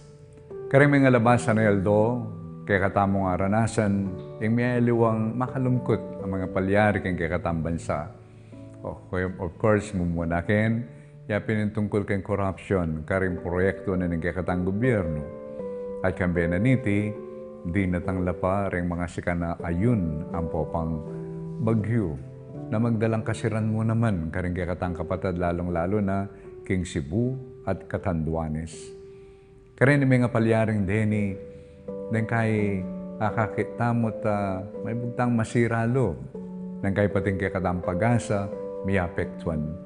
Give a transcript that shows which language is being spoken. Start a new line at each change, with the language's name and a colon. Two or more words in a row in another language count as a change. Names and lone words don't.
Pampanga: Karing mga labasan na yaldo, kaya katamong aranasan, yung may aliwang makalungkot ang mga palyari kaya katang bansa.
English: Of course,
Pampanga: mumunakin, yapin yung tungkol kayong corruption, karing proyekto na ng kaya katang gobyerno. At kang benaniti, di natangla pa rin mga sikana ayun ang popang bagyo na magdalang kasiran mo naman karing kaya katang kapatid lalong-lalo na King Cebu at Catanduanes. Karin may nga palyaring deni, nang kay akakitamot may bugtang masiralo, nang kay pating kaya katang pag-asa, may apektuan.